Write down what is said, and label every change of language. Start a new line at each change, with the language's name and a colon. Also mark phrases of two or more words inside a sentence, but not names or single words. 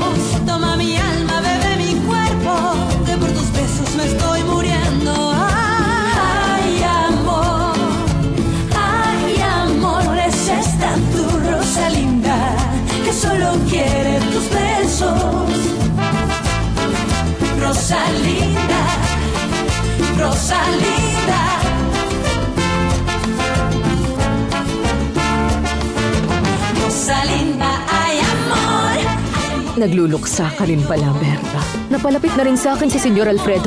Spanish: Toma mi alma, bebe mi cuerpo, que por tus besos me estoy muriendo. Ay, amor, es esta tu Rosalinda que solo quiere tus besos. Rosalinda, Rosalinda. Rosalinda, ay amor.
Filipino: Nagluluksa ka rin pala, Berta. Napalapit na rin sa akin si Senyor Alfredo.